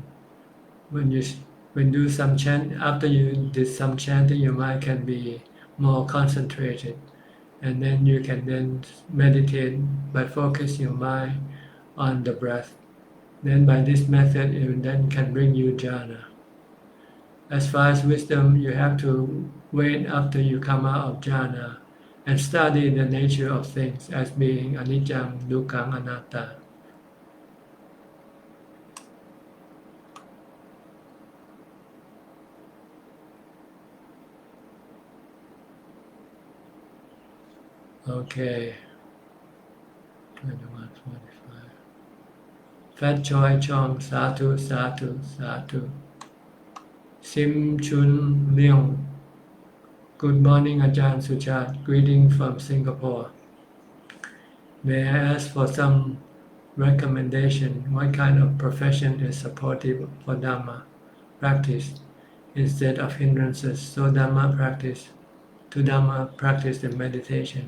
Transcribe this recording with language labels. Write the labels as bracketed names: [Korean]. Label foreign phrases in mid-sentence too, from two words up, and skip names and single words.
[English] When you do some chant, after you did some chanting, your mind can be more concentrated, and then you can then meditate by focusing your mind on the breath. Then by this method, it then can bring you jhana. As far as wisdom, you have to wait after you come out of jhana and study the nature of things as being [Pali] anicca, dukkha, anatta. [English] Okay. 21, 45. Fat Choi Chong, Satu, Satu, Satu. Sim Chun Leong. Good morning, Ajahn Suchart. Greeting from Singapore. May I ask for some recommendation? What kind of profession is supportive for Dhamma practice instead of hindrances? So Dhamma practice and meditation.